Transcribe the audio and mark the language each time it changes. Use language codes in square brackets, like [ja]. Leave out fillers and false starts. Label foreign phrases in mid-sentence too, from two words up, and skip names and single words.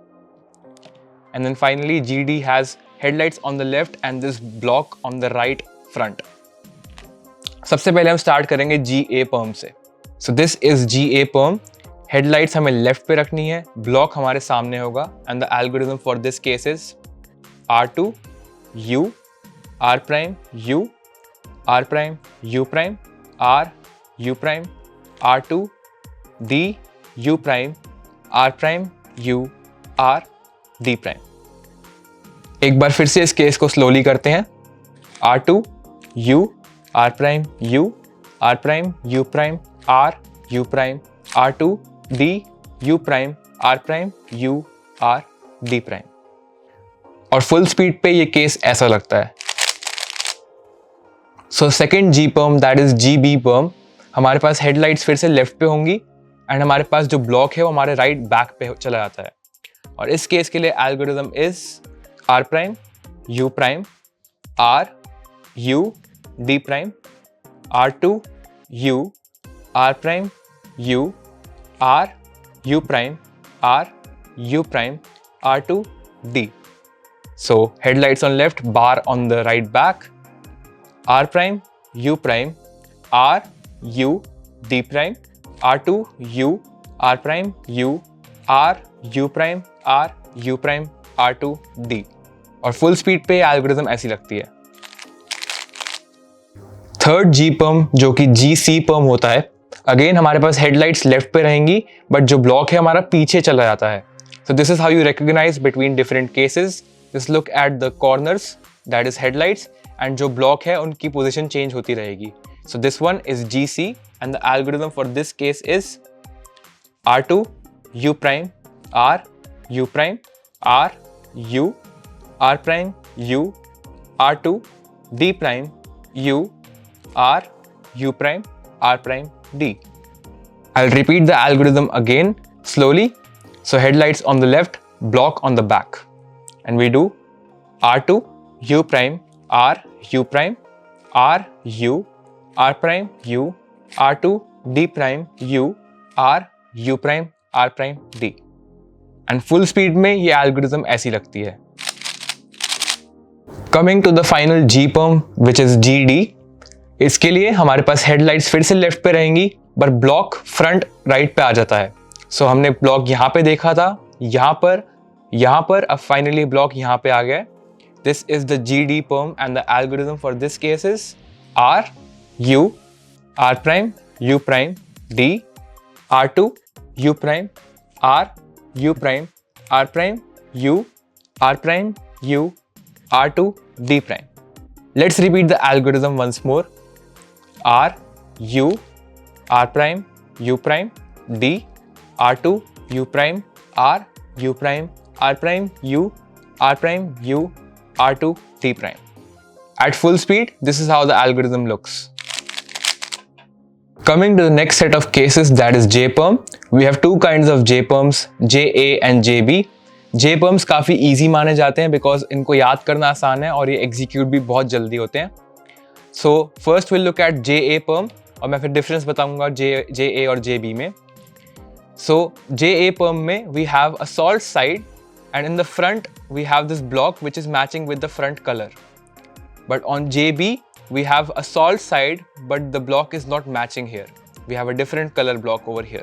[en] And then finally GD has headlights on the left and this block on the right front. [hi] सबसे पहले हम स्टार्ट करेंगे GA पर्म से। [en] So this is GA perm. [hi] हेडलाइट्स हमें लेफ्ट पे रखनी है, ब्लॉक हमारे सामने होगा, [en] and the algorithm for this case is R2 U R prime U R prime U prime R U prime R2 D U prime R prime U R D prime. [hi] एक बार फिर से इस केस को स्लोली करते हैं। [en] R2 U R prime U R prime U prime R U prime R2 D U prime R prime U R D prime। [hi] और [en] full speed [hi] पे ये केस ऐसा लगता है। [en] So second G perm that is GB perm, [hi] हमारे पास हेडलाइट्स फिर से लेफ्ट पे होंगी एंड हमारे पास जो ब्लॉक है वो हमारे [en] right back [hi] पे चला जाता है। और इस केस के लिए [en] algorithm is R prime U prime R U D prime R2 U R prime U R U prime R U prime R2 D. So headlights on left, bar on the right back, R prime U prime R U D prime R2 U R prime U R U prime R U prime R2 D। [hi] और [en] full speed [hi] पे एल्गोरिथम ऐसी लगती है। [en] Third G perm [hi] जो कि GC perm होता है, अगेन हमारे पास हेडलाइट्स लेफ्ट पे रहेंगी बट जो ब्लॉक है हमारा पीछे चला जाता है। [en] So this is how you recognize between different cases. Just look at the corners that is headlights and [hi] जो ब्लॉक है उनकी पोजीशन चेंज होती रहेगी। [en] So this one is GC and the algorithm for this case is R2 U prime R U prime R U R prime U R2 D prime U R U prime R prime D. I'll repeat the algorithm again slowly. So headlights on the left, block on the back, and we do R2 U prime R U prime R U R prime U R2 D prime U R U prime R prime D। And full speed [hi] में ये algorithm ऐसी लगती है। [en] Coming to the final G perm which is GD, [hi] इसके लिए हमारे पास हेडलाइट्स फिर से लेफ्ट पे रहेंगी बट ब्लॉक [en] front right [hi] पे आ जाता है। सो हमने ब्लॉक यहाँ पे देखा था, यहाँ पर अब फाइनली ब्लॉक यहाँ पे आ गया। [en] This is the GD perm and the algorithm for this case is R U R prime U prime D R2 U prime R U prime R prime U R prime U R2 D prime. Let's repeat the algorithm once more. R U R prime U prime D R2 U prime R U prime R prime U R prime U R2 D prime। At full speed, this is how the algorithm looks. Coming to the next set of cases, that is J perm, we have two kinds of J perms, JA and JB। [hi] J perms काफ़ी easy माने जाते हैं बिकॉज इनको याद करना आसान है और ये एग्जीक्यूट भी बहुत जल्दी होते हैं। [en] So first will look at JA perm [hi] और मैं फिर डिफरेंस बताऊंगा JA और JB में। [en] So JA perm में we have a salt side and in the front we have this block which is matching with the front color। But on JB we have a salt side but the block is not matching here, we have a different color block over here।